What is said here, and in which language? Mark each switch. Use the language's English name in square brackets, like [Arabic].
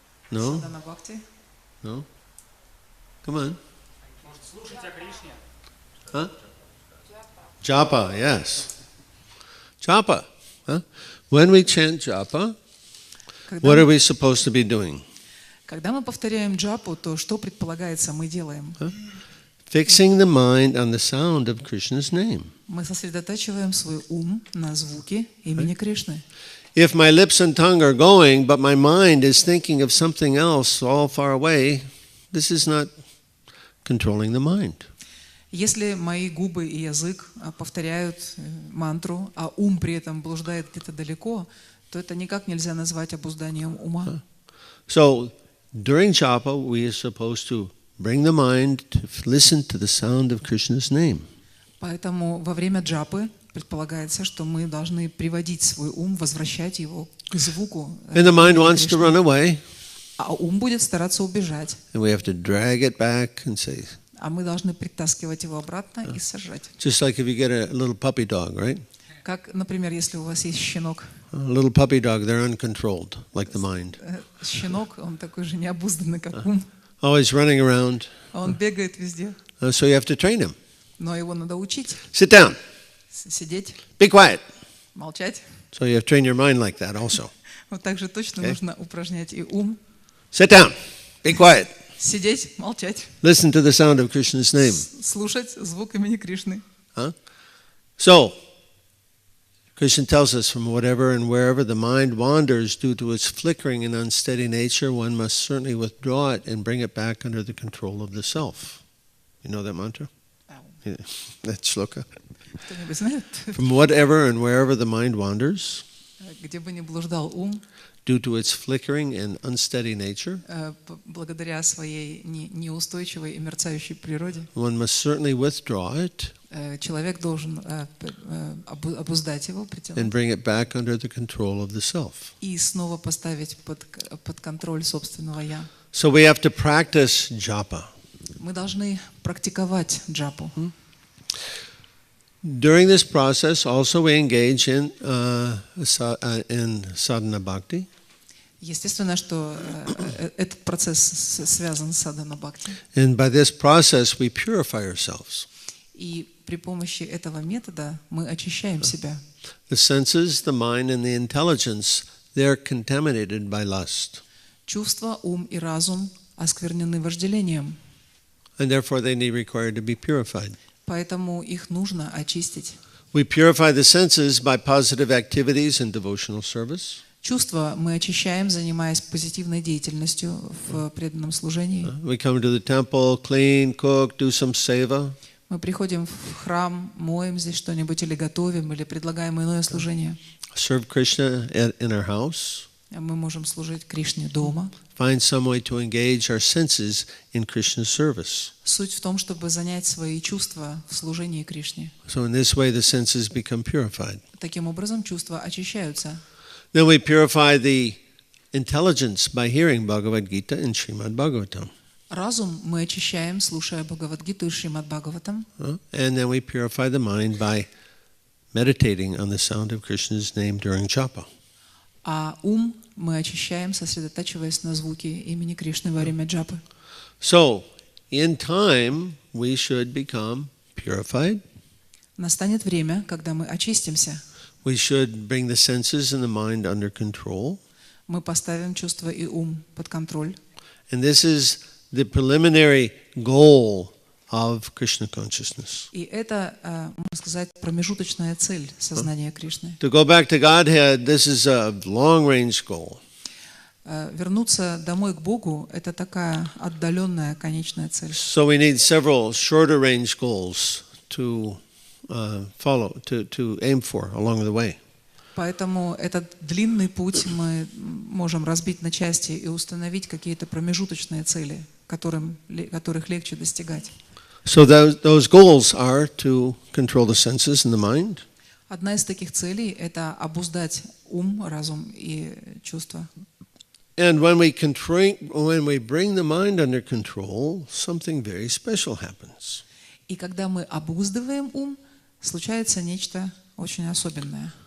[English] No? [Russian] Садхана бхакти? [English] No? Come on. Huh? Japa, yes. Japa. Huh? When we chant japa, what are we supposed to be doing? [Russian] Когда мы повторяем джапу, то что предполагается мы делаем? [English] fixing the mind on the sound of Krishna's name. [Russian] Мы сосредотачиваем свой ум на звуке имени Кришны. [English] If my lips and tongue are going, but my mind is thinking of something else all far away, this is not controlling the mind. [Russian] Если мои губы и язык повторяют мантру, а ум при этом блуждает где-то далеко, то это никак нельзя назвать обузданием ума. [English] So, during japa, we are supposed to bring the mind to listen to the sound of Krishna's name. [Russian] Поэтому во время джапы предполагается, что мы должны приводить свой ум, возвращать его к звуку. [English] And the mind wants to run away. [Russian] А ум будет стараться убежать. [English] And we have to drag it back and say, [Russian] А мы должны притаскивать его обратно и сажать. [English] just like if you get a little puppy dog, right? [Russian] Как, например, если у вас есть щенок. [English] A little puppy dog, they're uncontrolled, like the mind. [Russian] Щенок, он такой же необузданный, как ум. [English] Always running around. [Russian] Он бегает везде. [English] So you have to train him. [Russian] Но его надо учить. [English] Sit down. [Russian] Сидеть, [English] Be quiet. [Russian] молчать. [English] So you have to train your mind like that also. [Russian] Вот так же точно нужно упражнять и ум. [English] Sit down. Be quiet. [Russian] Сидеть, молчать. [English] Listen to the sound of Krishna's name. [Russian] Слушать звук имени Кришны. [English] So, Krishna tells us from whatever and wherever the mind wanders due to its flickering and unsteady nature, one must certainly withdraw it and bring it back under the control of the self. You know that mantra? Yeah, that shloka. [Russian] Кто-нибудь знает? [English] From whatever and wherever the mind wanders, [Russian] Где бы ни блуждал ум, [English] due to its flickering and unsteady nature, [Russian] благодаря своей неустойчивой и мерцающей природе, [English] one must certainly withdraw it [Russian] человек должен обуздать его, [English] and bring it back under the control of the self. [Russian] И снова поставить под контроль собственного «я». [English] So we have to practice japa. [Russian] Мы должны практиковать джапу. [English] During this process, also we engage in sadhana bhakti. [Russian] Естественно, что этот процесс связан с садхана бхакти. [English] And by this process, we purify ourselves. [Russian] И при помощи этого метода мы очищаем себя. [English] The senses, the mind, and the intelligence, they're contaminated by lust. [Russian] Чувства, ум и разум осквернены вожделением. [English] And therefore they need required to be purified. [Russian] Поэтому их нужно очистить. [English] We purify the senses by positive activities and devotional service. [Russian] Чувства мы очищаем, занимаясь позитивной деятельностью в преданном служении. [English] We come to the temple, clean, cook, do some seva. [Russian] Мы приходим в храм, моем здесь что-нибудь или готовим, или предлагаем иное служение. [English] Serve Krishna in our house. [Russian] Мы можем служить Кришне дома. [English] Find some way to engage our senses in Krishna's service. [Russian] Суть в том, чтобы занять свои чувства в служении Кришне. [English] So in this way the senses become purified. [Russian] Таким образом, чувства очищаются. [English] Then we purify the intelligence by hearing Bhagavad Gita and Srimad Bhagavatam. [Russian] Разум мы очищаем, слушая Бхагавад-гиту и Шримад Бхагаватам. [English] And then we purify the mind by meditating on the sound of Krishna's name during japa. [Russian] А ум мы очищаем, сосредотачиваясь на звуке имени Кришны во время джапы. [English] So, in time, we should become purified. [Russian] Настанет время, когда мы очистимся. [English] We should bring the senses and the mind under control. [Russian] Мы поставим чувства и ум под контроль. [English] And this is the preliminary goal of Krishna consciousness. [Russian] И это, можно сказать, промежуточная цель сознания Кришны. [English] To go back to Godhead, this is a long-range goal. [Russian] Вернуться домой к Богу – это такая отдаленная конечная цель. [English] So we need several shorter-range goals to follow, to aim for along the way. [Russian] Поэтому этот длинный путь мы можем разбить на части и установить какие-то промежуточные цели, которых легче достигать. [English] So those goals are to control the senses and the mind. [Russian] Одна из таких целей – это обуздать ум, разум и чувства. [English] And when we bring the mind under control, something very special happens. [Russian] И когда мы обуздываем ум, случается нечто очень особенное.